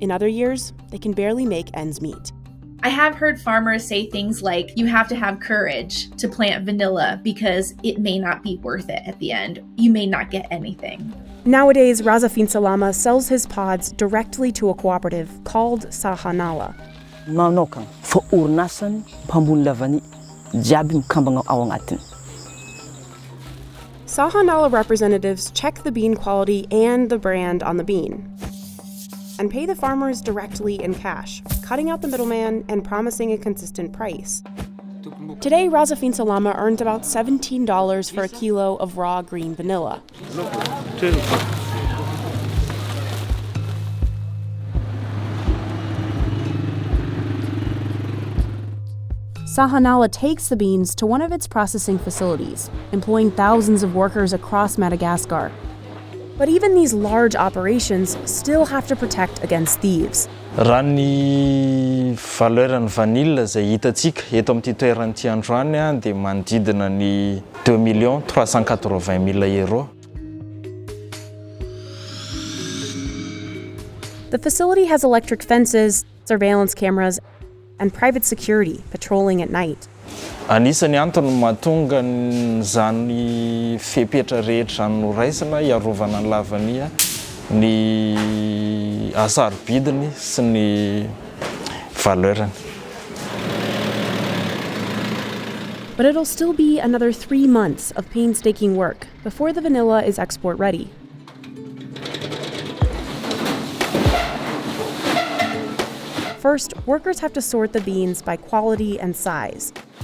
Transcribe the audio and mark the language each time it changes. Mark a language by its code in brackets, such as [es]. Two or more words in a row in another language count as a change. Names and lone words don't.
[en] In other years, they can barely make ends meet. I have heard farmers say things like, you have to have courage to plant vanilla because it may not be worth it at the end. You may not get anything. Nowadays, Razafin Salama sells his pods directly to a cooperative called Sahanala. [mg] Manokana fa orinasany mpamboly vanille jiaby mikambagna ao agnatiny. [en] Sahanala representatives check the bean quality and the brand on the bean and pay the farmers directly in cash, cutting out the middleman and promising a consistent price. Today, Razafin Salama earns about $17 for a kilo of raw green vanilla. Sahanala takes the beans to one of its processing facilities, employing thousands of workers across Madagascar. But even these large operations still have to protect against thieves. [mg] Raha ny valeurany vanille izay hitantsika eto amin'ity toeran'ity androany dia manodidina ny 2 380 000 euro. [en] The facility has electric fences, surveillance cameras, and private security patrolling at night. [mg] Anisany antony mahatonga zany fepetra rehetra noraisina iarovana ny lavania ny asarobidiny sy ny valeurany. [en] But it'll still be another 3 months of painstaking work before the vanilla is export ready. First, workers have to sort the beans by quality and size.